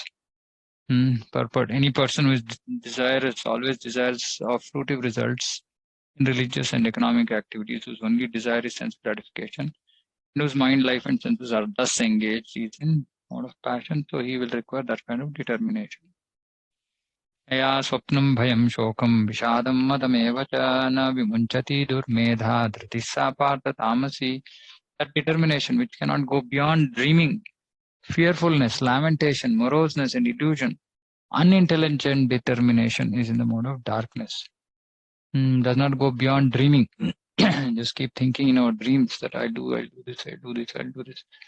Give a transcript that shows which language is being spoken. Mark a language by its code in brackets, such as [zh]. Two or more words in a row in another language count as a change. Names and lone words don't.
[en] Purport. Any person who is always desires of fruitive results in religious and economic activities, whose only desire is sense gratification, and whose mind, life, and senses are thus engaged, he is in mode of passion, so he will require that kind of determination. [sa] यया स्वप्नं भयं शोकं विषादं मदमेव च न विमुञ्चति दुर्मेधा धृतिः सा पार्थ तामसी. [en] That determination which cannot go beyond dreaming, fearfulness, lamentation, moroseness, and illusion. Unintelligent determination is in the mode of darkness. Does not go beyond dreaming. Just keep thinking in our dreams that I'll do this, I'll do this, I'll do this.